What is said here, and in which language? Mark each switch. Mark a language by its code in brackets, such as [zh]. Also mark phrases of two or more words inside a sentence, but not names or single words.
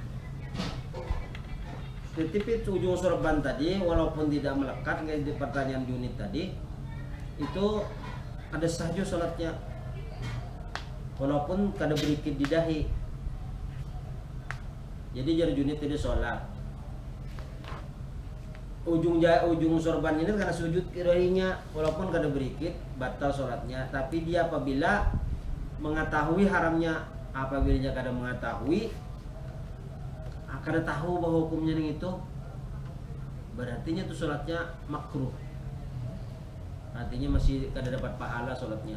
[id] Tetapi ujung sorban tadi walaupun tidak melekat, kayak di pertanyaan unit tadi, itu ada saja sholatnya, walaupun kada berikit di dahi. Jadi jar unit tadi sholat, ujung sorban ini karena sujud kirahinya, walaupun kada berikit, batal sholatnya. Tapi dia apabila mengetahui haramnya, apabila dia kada mengetahui, kada tahu bahwa hukumnya yang itu, berarti itu sholatnya makruh, artinya masih kada dapat pahala sholatnya.